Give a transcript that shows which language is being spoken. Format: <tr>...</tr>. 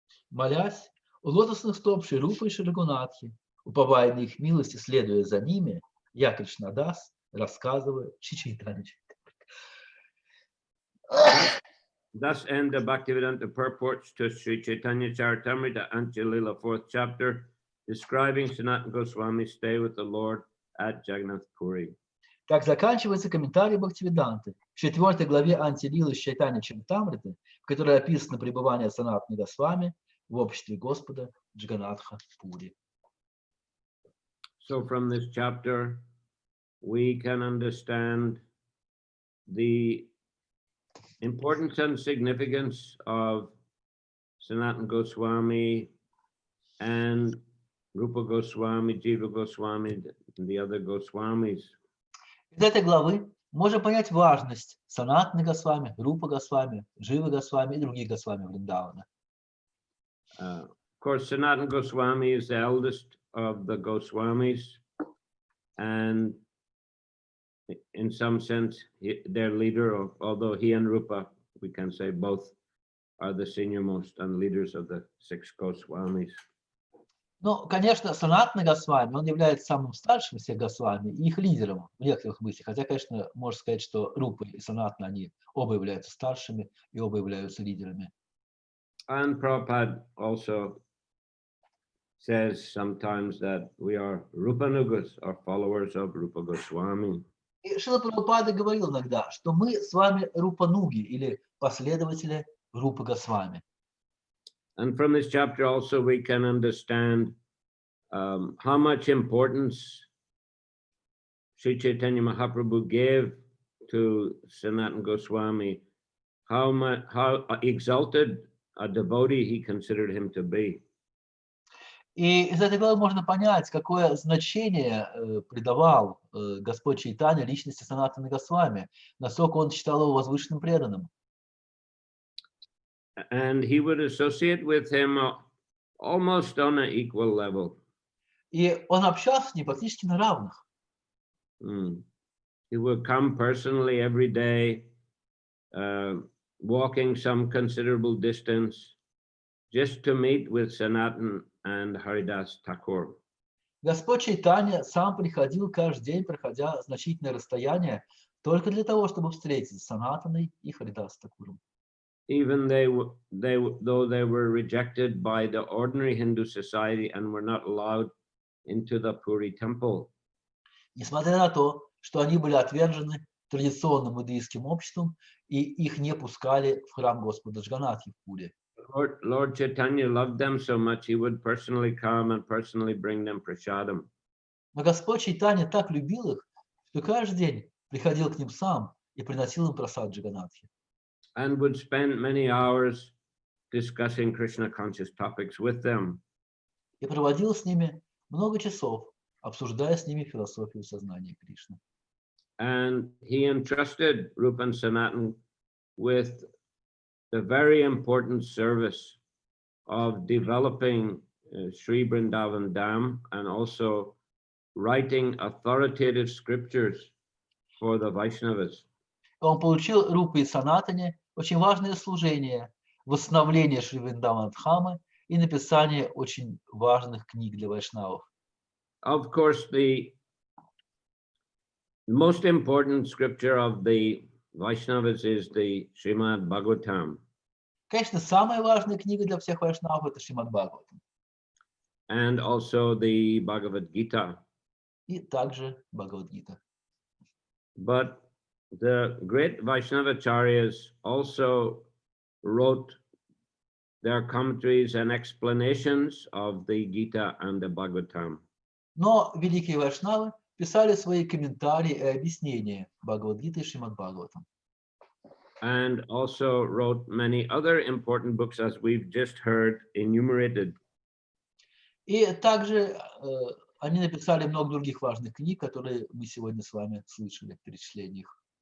<ru>Молясь у лотосных стоп Шри Рупы и Шри Рагунатхи, уповая на их милость и следуя за ними, я, Кришнадас, рассказываю Чайтанью Чаритамрите.</ru> <en>Thus end the Bhaktivedanta purports to Sri Chaitanya Charitamrita, Antya Lila, 4th chapter, describing Sanatana Goswami's stay with the Lord at Jagannath Puri.</en> <ru>Так заканчивается комментарий Бхактивиданты в 4 главе Антилилы Чайтанья Чаритамриты, в которой описано пребывание Санатаны Госвами в обществе Господа Джаганнатха Пури.</ru> <en>So from this chapter, we can understand the importance and significance of Sanatana Goswami and Rupa Goswami, Jiva Goswami, and the other Goswamis.</en> <ru>Из этой главы можно понять важность Санатаны Госвами, Рупа Госвами, Дживы Госвами и других Госвами Вриндавана.</ru> <en>Of course, Sanatana Goswami is the eldest of the Goswamis, and in some sense, their leader, although he and Rupa, we can say both are the senior-most and leaders of the 6 Goswamis.</en> <ru>Ну, конечно, Санатана Госвами, он является самым старшим из всех Госвами и их лидером в некоторых мыслях. Хотя, конечно, можно сказать, что Рупа и Санатана, они оба являются старшими и оба являются лидерами.</ru> <en>And Prabhupada also says sometimes that we are Rupanugas, or followers of Rupa Goswami.</en> <ru>И Шрила Прабхупада говорил иногда, что мы с вами Рупануги или последователи Рупы Госвами.</ru> <en>And from this chapter also we can understand how much importance Sri Chaitanya Mahaprabhu gave to Sanatana Goswami, how exalted a devotee he considered him to be.</en> <ru>И из этой главы можно понять, какое значение придавал Господь Чайтанья личности Санатаны Госвами, насколько он считал его возвышенным преданным.</ru> <en>And he would associate with him almost on an equal level.</en> <ru>И он общался с ним практически на равных.</ru> <en>He would come personally every day, walking some considerable distance, just to meet with Sanatan and Haridas Thakur.</en> <ru>Господь Чайтанья сам приходил каждый день, проходя значительное расстояние, только для того, чтобы встретиться с Санатаной и Харидас Такуром.</ru> <en>Even though they were rejected by the ordinary Hindu society and were not allowed into the Puri temple.</en> <ru>Несмотря на то, что они были отвержены традиционным иудаистским обществом, и их не пускали в храм Господа Джаганатхи в Пуре.</ru> <en>Lord Chaitanya loved them so much, he would personally come and personally bring them prasadam.</en> <ru>Но Господь Чайтанья так любил их, что каждый день приходил к ним сам и приносил им прасад Джаганатхи.</ru> <en>And would spend many hours discussing Krishna conscious topics with them.</en> <ru>И проводил с ними много часов, обсуждая с ними философию сознания Кришны.</ru> <en>And he entrusted Rupa and Sanatan with the very important service of developing Sri Vrindavan Dham and also writing authoritative scriptures for the Vaishnavas.</en> <ru>Он получил Рупе и Санатане очень важное служение – восстановление Шри Вриндавана Дхамы и написание очень важных книг для вайшнавов.</ru> <en>Of course, the most important scripture of the Vaishnavas is the Srimad Bhagavatam.</en> <ru>Конечно, самая важная книга для всех вайшнавов – это Шримад Бхагаватам.</ru> <en>And also the Bhagavad Gita.</en> <ru>И также Бхагавад-гита.</ru> <en>But the great Vaishnavacharyas also wrote their commentaries and explanations of the Gita and the Bhagavatam.</en> <ru>Но великие вайшнавы писали свои комментарии и объяснения Бхагавад-гиты и Шримад Бхагаватам.</ru> <en>And also wrote many other important books, as we've just heard enumerated.</en> <ru>И также они написали много других важных книг, которые мы сегодня с вами слышали в перечислении их.</ru>